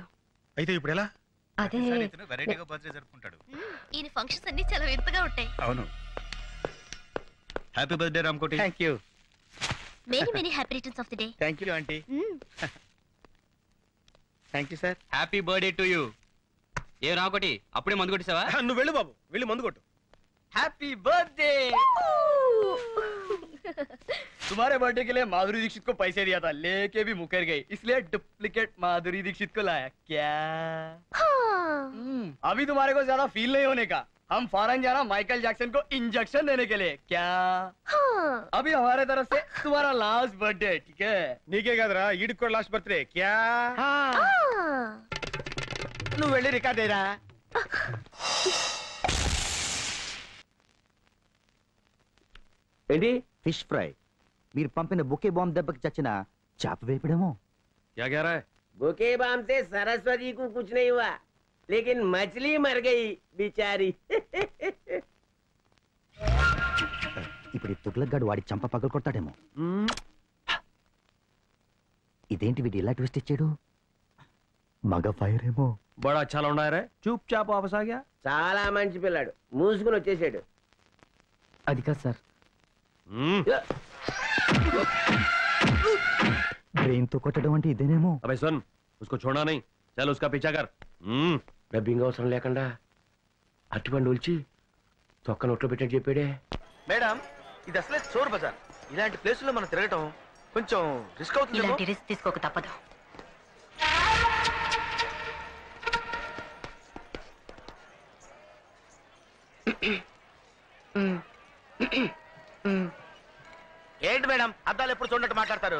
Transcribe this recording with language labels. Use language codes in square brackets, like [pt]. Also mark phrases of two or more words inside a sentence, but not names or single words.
[te] అయితే ఇప్పుడు ఎలా? అదే వెరైటీగా బర్త్డే జరుపుకుంటాడు. ఈయన ఫంక్షన్స్ అన్ని చాలా వింతగా ఉంటాయి. [en] అవును. happy birthday రామకోటి. thank you. many many happy returns of the day. thank you aunty. thank you sir. happy birthday to you. [te] ఏ రాకొటి అప్పుడే మందు కొట్టేసావా? నువ్వు వెళ్ళు బాబు, వెళ్ళి మందు కొట్టు. [en] happy birthday. [hi] तुम्हारे बर्थडे के लिए माधुरी दीक्षित को पैसे दिया था, लेके भी मुकर गई, इसलिए डुप्लीकेट माधुरी दीक्षित को लाया क्या? अभी तुम्हारे को ज्यादा फील नहीं होने का, हम फॉरेन जाना माइकल जैक्सन को इंजेक्शन देने के लिए क्या? अभी हमारे तरफ से तुम्हारा [en] last birthday, [hi] ठीक है? [te] నీకే కదరా ఈడికి కూడా [en] last birthday [te] క్యా నువ్వు వెళ్ళి రికార్డ్ అయ్యరా. ఏంటి ఫిష్ ఫ్రై. మీరు పంపిన [en] bouquet bomb [te] దెబ్బకి చచ్చిన చేప వేపడేమో. [hi] क्या कह रहा है? [en] bouquet bomb [hi] से सरस्वती को कुछ नहीं हुआ, लेकिन मछली मर गई बेचारी. [te] ఇప్పుడు ఈ తుగ్లక్ వాడి చంప పగలు కొడతాడేమో. ఇదేంటి వీడు ఇలా ట్విస్ట్ ఇచ్చాడు? మగ ఫైర్ ఏమో. [hi] बड़ा अच्छा लौंडा है रे, चुपचाप वापस आ गया. [te] చాలా మంచి పిల్లాడు, మూసుకుని వచ్చేసాడు. అది కాదు సార్, బ్రెయిన్ తో కొట్టడం అంటే ఇదేనేమో. [hi] अबे सुन, उसको छोड़ना नहीं, चल उसका पीछा कर. [te] డబ్బింగ్ అవసరం లేకుండా అట్టుపండు ఉల్చి తొక్క నోట్లో పెట్టని చెప్పాడే. మేడం, ఇది అసలే చోర్ బజార్. ఇలాంటి ప్లేసుల్లో మనం తిరగటం కొంచెం రిస్క్ అవుతుంది. ఇలాంటి రిస్క్ తీసుకోక తప్పదు. ఏంటి మేడం, అద్దాలు ఎప్పుడు చూడట్టు మాట్లాడతారు?